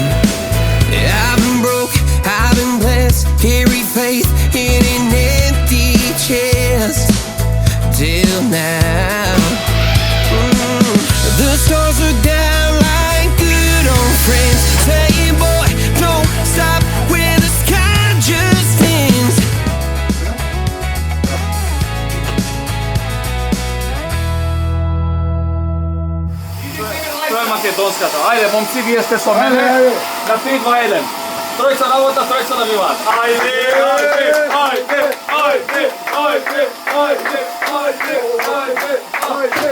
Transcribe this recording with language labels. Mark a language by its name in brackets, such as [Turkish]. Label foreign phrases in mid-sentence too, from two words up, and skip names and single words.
[English] I've been broke, I've been blessed, carry faith in an empty chest till now. The stars are down like good old friends, saying, boy, don't stop where the sky just ends. [Macedonian] Тоа е македонската. Ајде, момци, вие сте со мене. На 3, 2, 1. Тројца работа, тројца набиваат. Ајде, ајде, ајде, ајде, ајде, ајде, ајде, ајде, ајде.